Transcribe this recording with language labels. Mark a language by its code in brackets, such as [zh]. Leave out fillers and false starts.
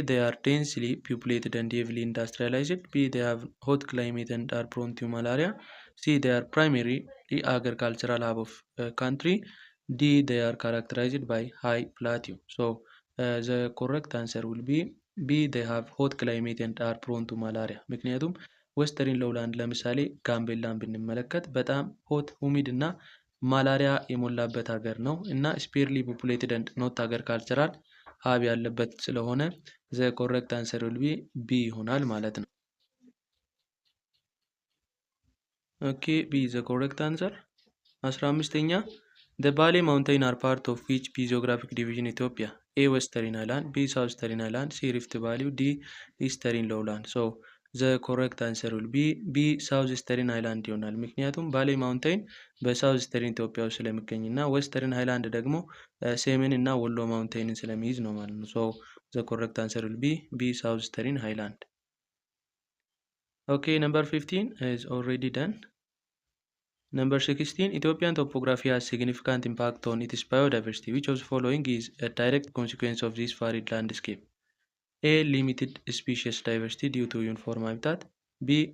[en] They are densely populated and heavily industrialized. B. They have hot climate and are prone to malaria. C. They are primarily agricultural hub of country. D. They are characterized by high plateau. So the correct answer will be B. They have hot climate and are prone to malaria. [am] ምክንያቱም ዌስተርን ሎውላንድ ለምሳሌ ጋምቤላን ብንመለከት በጣም ሆት ሁሚድ እና ማላሪያ የሞላበት ሀገር ነው እና [en] ስፔርሊ ፖፑሌትድ ኤንድ ኖት አግሪካልቸራል ሀብ [am] ያለበት ስለሆነ [en] ዘ ኮሬክት አንሰር ዊል ቢ ቢ [am] ይሆናል ማለት ነው። [en] ኦኬ ቢ ዘ ኮሬክት አንሰር። [am] 15ኛ [en] The Bale Mountain are part of which physiographic division Ethiopia? A. Western Highland, B. Southern Highland, C. Rift Valley, D. Eastern Lowland. So the correct answer will be B. [am] Southern Highland ይሆናል። ምክንያቱም ባሌ ማውንቴን በሳውዝስተርን ኢትዮጵያ ውስጥ ስለሚገኝ እና ዌስተርን ሃይላንድ ደግሞ ሰሜን እና ወሎ ማውንቴንን ስለሚይዝ ነው ማለት ነው። [en] So the correct answer will be B. Southern Highland. Okay, number 15 is already done. Number 16. Ethiopian topography has significant impact on its biodiversity. Which of the following is a direct consequence of this varied landscape? A. Limited species diversity due to uniform habitat. B.